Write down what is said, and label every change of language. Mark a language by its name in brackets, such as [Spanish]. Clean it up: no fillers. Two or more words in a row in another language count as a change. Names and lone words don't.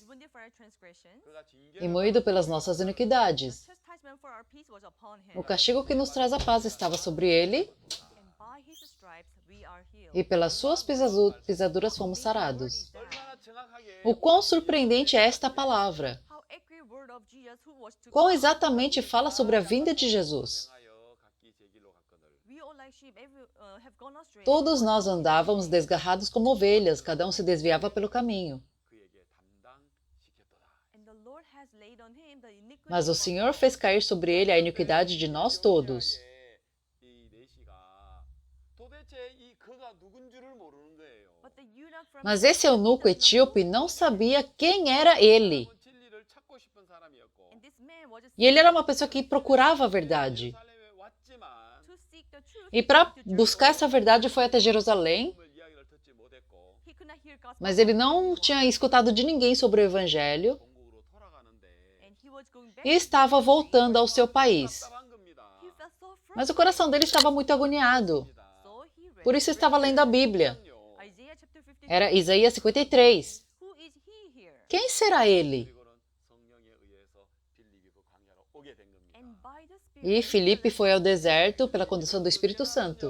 [Korean] 그가 징계를 [Portuguese] e moído pelas nossas iniquidades. O castigo que nos traz a paz estava sobre ele, e pelas suas pisaduras fomos sarados. [Korean] 얼마나 정확하게 [Portuguese] O quão surpreendente é esta palavra! Quão exatamente fala sobre a vinda de Jesus? [Korean] 행하여 각기 제 길로 갔거늘. [Portuguese] Todos nós andávamos desgarrados como ovelhas, cada um se desviava pelo caminho. [Korean] 그에게 담당시켰도다. [Portuguese] Mas o Senhor fez cair sobre ele a iniquidade de nós todos. [Korean] 이 내시가 도대체 이 그가 누군 줄을 모르는 거예요. [Portuguese] Mas esse eunuco etíope não sabia quem era ele. [Korean] 진리를 찾고 싶은 사람이었고 [Portuguese] E ele era uma pessoa que procurava a verdade. [Korean] 예루살렘에 왔지만 [Portuguese] E para buscar essa verdade foi até Jerusalém, [Korean] 을 이야기를 듣지 못했고 [Portuguese] mas ele não tinha escutado de ninguém sobre o Evangelho [Korean] 본국으로 돌아가는데 [Portuguese] e estava voltando ao seu país. [Korean] 답답한 겁니다. [Portuguese] Mas o coração dele estava muito agoniado. Por isso estava lendo a Bíblia. Era Isaías 53. Quem será ele? E Filipe foi ao deserto pela condução do Espírito Santo.